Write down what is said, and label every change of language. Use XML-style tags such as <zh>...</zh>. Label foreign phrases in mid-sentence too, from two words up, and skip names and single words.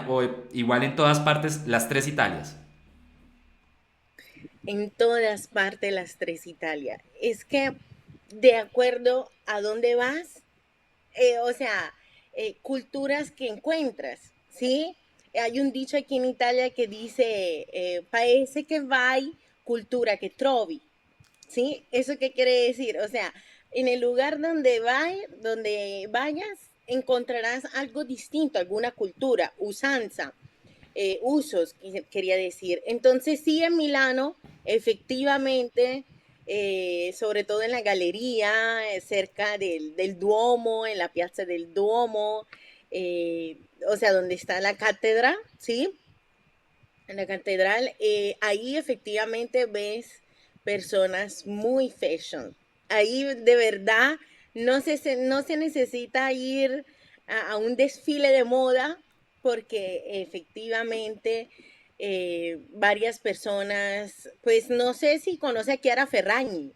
<es>O igual en todas partes, las tres Italias. en todas partes las tres Italia. Es que de acuerdo a dónde vas, o sea, culturas que encuentras, ¿sí? Hay un dicho aquí en Italia que dice,</es> <it>paese che vai, cultura que trovi, ¿sí?</it> <es>¿Eso qué quiere decir? O sea, en el lugar donde vayas, encontrarás algo distinto, alguna cultura, usanza, usos, quería decir. Entonces, sí, en Milano, efectivamente, sobre todo en la galería, cerca del Duomo, en la piazza del Duomo, o sea, donde está la cátedra, ¿sí? En la catedral, ahí efectivamente ves personas muy fashion. Ahí de verdad no se necesita ir a un desfile de moda porque efectivamente varias personas, pues no sé si conoce a Chiara Ferragni.</es>